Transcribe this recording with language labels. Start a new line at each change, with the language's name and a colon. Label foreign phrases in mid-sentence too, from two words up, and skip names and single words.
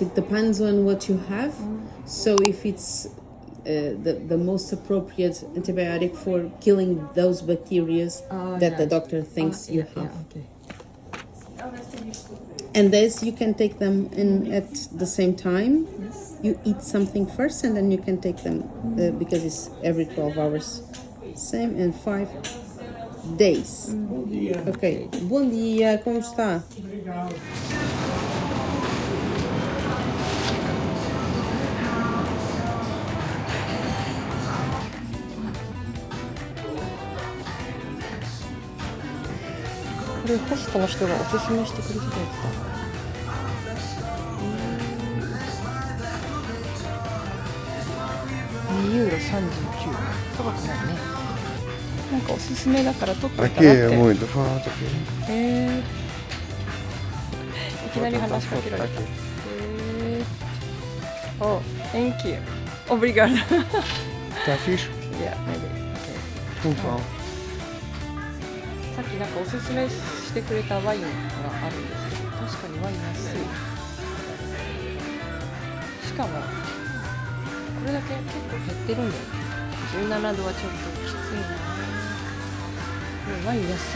English: It depends on what you have. So if it's the most appropriate antibiotic for killing those bacteria that the doctor thinks you have. Okay. And this you can take them in at the same time. You eat something first and then you can take them because it's every 12 hours. Same in 5 days.
Portuguese: Ok. Bom dia, como está?
Japanese: これホストの人がおすすめしてくれてたやつだ。2 €39。高くないね。なんかおすすめだから取っといた
Portuguese: Aqui
Japanese: なっ
Portuguese: é
Japanese: て。
Portuguese: muito forte aqui.
Japanese: いきなり話しかけられた。
English: Oh, thank you.
Portuguese: Obrigado. Tá fixe?
English: Yeah, maybe. Okay.
Portuguese: Muito bom.
Japanese: さっきなんかおすすめしてくれたワインがあるんですけど、確かにワイン安い。しかもこれだけ結構減ってるんだよね。17度はちょっときついな。ワイン安い。